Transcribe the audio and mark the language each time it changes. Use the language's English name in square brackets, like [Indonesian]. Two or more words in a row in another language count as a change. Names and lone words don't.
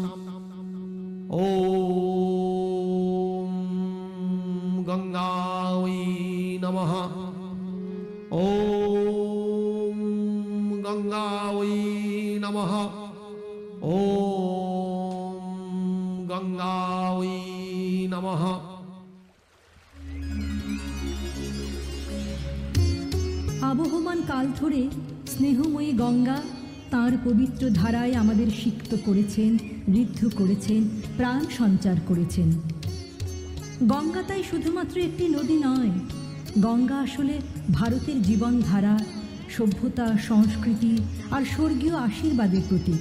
[Sanskrit] ॐ गंगायै नमः। ॐ गंगायै नमः। ॐ गंगायै नमः। [Bangla] আবহমান কাল ধরে স্নেহময়ী গঙ্গা তাঁর পবিত্র ধারায় আমাদের সিক্ত করেছেন, ঋদ্ধ করেছেন, প্রাণ সঞ্চার করেছেন। গঙ্গা তাই শুধুমাত্র একটি নদী নয়, গঙ্গা আসলে ভারতের জীবনধারা, সভ্যতা, সংস্কৃতি আর স্বর্গীয় আশীর্বাদের প্রতীক।